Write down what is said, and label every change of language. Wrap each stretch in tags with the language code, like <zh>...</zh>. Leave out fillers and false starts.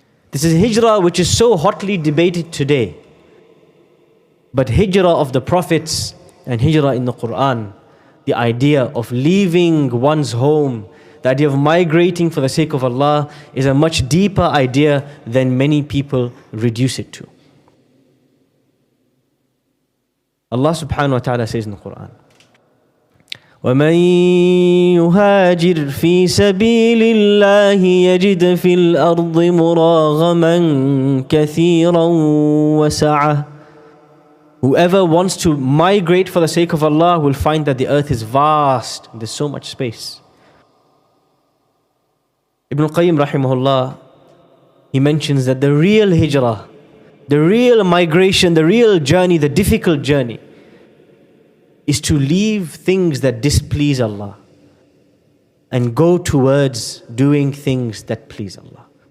<en>This is Hijra which is so hotly debated today. But Hijra of the prophets and Hijra in the Quran, the idea of leaving one's home, the idea of migrating for the sake of Allah, is a much deeper idea than many people reduce it to. Allah subhanahu wa ta'ala says in the Quran,</en> <ar>وَمَن يُهَاجِرْ فِي سَبِيلِ اللَّهِ يَجِدْ فِي الْأَرْضِ مُرَاغَمًا كَثِيرًا وَسَعَةً.</ar> <en>Whoever wants to migrate for the sake of Allah will find that the earth is vast, there's so much space. Ibn al-Qayyim rahimahullah, he mentions that the real hijrah, the real migration, the real journey, the difficult journey, is to leave things that displease Allah and go towards doing things that please Allah.</en>